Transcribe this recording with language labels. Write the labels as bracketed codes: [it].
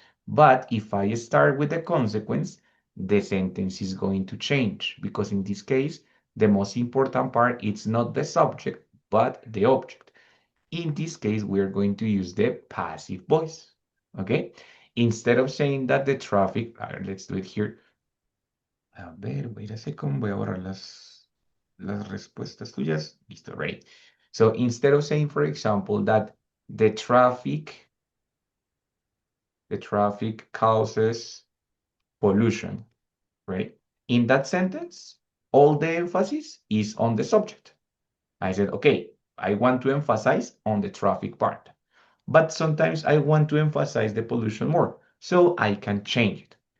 [en] But if I start with the consequence, the sentence is going to change because in this case, the most important part is not the subject, but the object. In this case, we are going to use the passive voice, okay? Instead of saying that the traffic, let's do it here. [es] A ver, [en] wait a second, [es] voy a borrar las respuestas tuyas. Listo, [en] ready. So instead of saying, for example, that the traffic causes pollution, right? In that sentence, all the emphasis is on the subject. I said, okay, I want to emphasize on the traffic part, but sometimes I want to emphasize the pollution more, so I can change it.